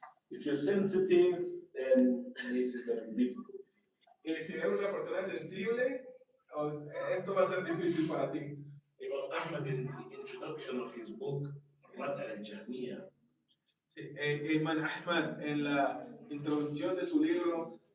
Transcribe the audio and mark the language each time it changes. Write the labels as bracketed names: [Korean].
[English] If you're sensitive, then this is going to be difficult. [Spanish] Y si eres una persona sensible, esto va a ser difícil para ti. [English] Imam Ahmad, in the introduction of his book, Rad al-Jahmiyyah, [Spanish] Imam Ahmad, en la introducción de su libro